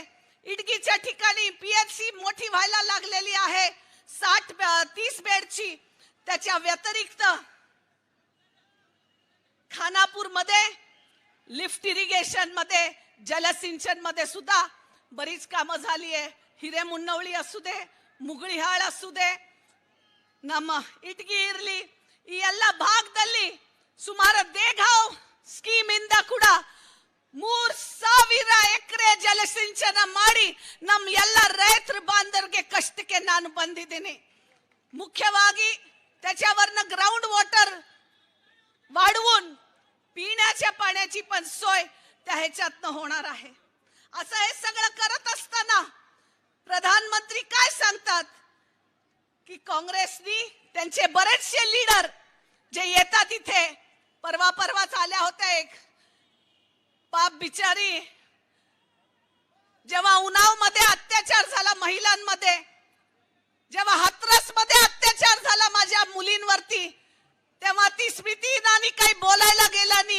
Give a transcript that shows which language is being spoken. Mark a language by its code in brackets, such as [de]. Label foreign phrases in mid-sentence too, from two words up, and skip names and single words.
[mr] इडकीच्या ठिकाणी पीएचसी मोठी व्हायला लागलेली आहे 30 बेडची. त्याच्या व्यतिरिक्त खानापूर मध्ये [en] lift irrigation [mr] मध्ये, जलसिंचन मध्ये सुद्धा बरीच कामं झाली आहे. ಹಿರೇಮುನ್ನವಳಿ असू दे, ಮುಗುಳಿಹಾಳ असू दे, [kn] ನಮ್ಮ ಇಟ್ಗಿ ಇರಲಿ, ಈ ಎಲ್ಲ ಭಾಗದಲ್ಲಿ ಸುಮಾರು ದೇಗಾಂವ್ ಸ್ಕೀಮ್ ಇಂದ ಕೂಡ 3000 ಎಕರೆ ಜಲಸಿಂಚನ ಮಾಡಿ ನಮ್ಮ ಎಲ್ಲ ರೈತರ ಬಾಂಧವರಿಗೆ ಕಷ್ಟಕ್ಕೆ ನಾನು ಬಂದಿದ್ದೀನಿ. [mr] ಮುಖ್ಯವಾಗಿ त्याच्यावरनं [en] ground water [mr] वाढवून पिण्याच्या पाण्याची पण सोय त्या ह्याच्यातनं होणार आहे. असं हे सगळं करत असताना काँग्रेसनी त्यांचे बरेचसे लीडर जे येतात इथे, परवाच आल्या होत्या, एक पाप बिचारी, जेव्हा उन्नाव मध्ये अत्याचार झाला महिलांमध्ये, जेव्हा हाथरस मध्ये अत्याचार झाला माझ्या मुलींवरती, तेव्हा ती स्मृती इराणी काही बोलायला गेला नाही.